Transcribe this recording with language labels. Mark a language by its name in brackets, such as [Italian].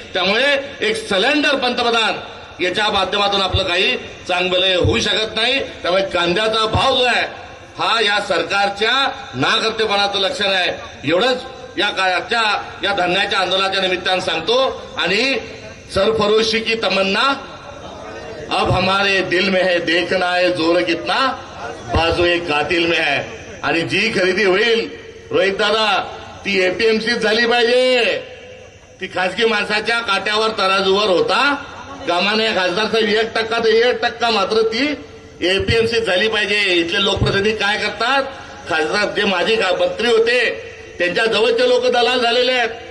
[Marathi] त्यामुळे एक सिलेंडर पंतप्रधान याच्या माध्यमातून आपलं काही चांगलं होऊ शकत नाही. त्यामुळे कांद्याचा भाव जो आहे हा या सरकारच्या नाकर्तेपणाचं लक्षण आहे. एवढंच या धान्याच्या आंदोलनाच्या निमित्तानं सांगतो. आणि [Hindi] सरफरोशी की तमन्ना अब हमारे दिल में है, देखना है जोर कितना बाजू एक कातिल में है. [Marathi] आणि जी खरेदी होईल रोहित दादा ती एपीएमसी झाली पाहिजे. ती खासगी माणसाच्या काट्यावर तराजूवर होता कामाने. खासदार साहेब 1% तर 1% मात्र ती एपीएमसी झाली पाहिजे. इथले लोकप्रतिनिधी काय करतात, खासदार जे माजी मंत्री होते त्यांच्या जवळचे लोक दलाल झालेले आहेत.